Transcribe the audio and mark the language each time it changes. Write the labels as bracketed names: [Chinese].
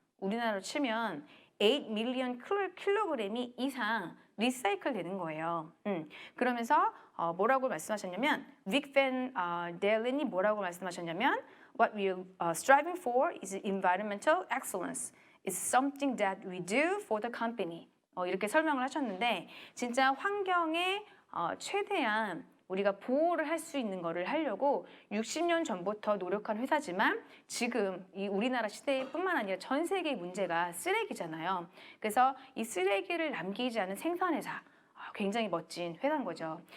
[Korean] 우리나라로 치면 8 밀리언 킬로그램이 이상 리사이클 되는 거예요. 그러면서 뭐라고 말씀하셨냐면 빅 팬 델린이 뭐라고 말씀하셨냐면 [English] What we're striving for is environmental excellence. It's something that we do for the company. [Korean] 이렇게 설명을 하셨는데 진짜 환경에 최대한 우리가 보호를 할 수 있는 거를 하려고 60년 전부터 노력한 회사지만 지금 이 우리나라 시대뿐만 아니라 전 세계의 문제가 쓰레기잖아요. 그래서 이 쓰레기를 남기지 않은 생산회사, 굉장히 멋진 회사인 거죠.